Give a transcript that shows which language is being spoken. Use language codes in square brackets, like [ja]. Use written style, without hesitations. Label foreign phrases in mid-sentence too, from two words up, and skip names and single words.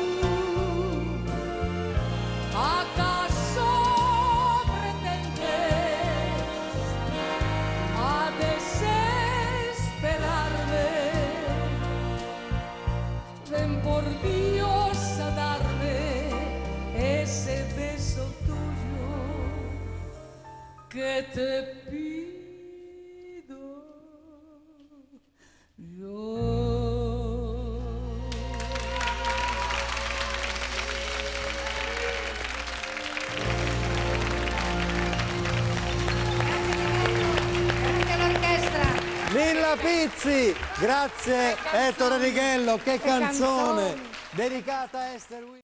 [es] ¿Acaso pretendes a desesperarme? Ven por Dios a darme ese beso tuyo que te pido yo. [it] Lilla Pizzi, grazie Ettore Righello, che canzone dedicata a Esther Williams.